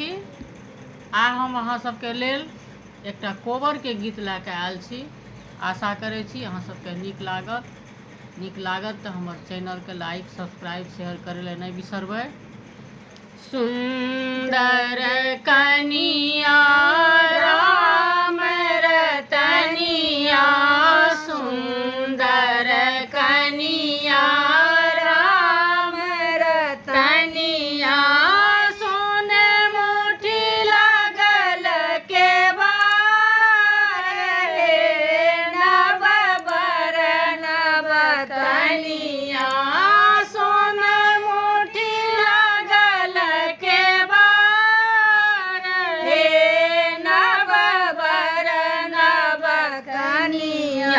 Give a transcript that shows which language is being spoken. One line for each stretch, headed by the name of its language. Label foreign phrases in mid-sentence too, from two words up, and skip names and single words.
Maithili: आइ हम अहाँ सबके लेल एकटा कोबरके गीत लऽ कऽ आयल छी। आशा करै छी अहाँ सबके नीक लागत तऽ हमर चैनलके
English: like subscribe share
Maithili: करै लए नहि बिसरबै। सुंदर कनिया राम रतनिया, सुंदर कनिया राम रतनिया, सोने मुट्ठी लागल के बार हे नव बर नव कनिया, सोने मुट्ठी लागल के बार हे नव बर नव कनिया।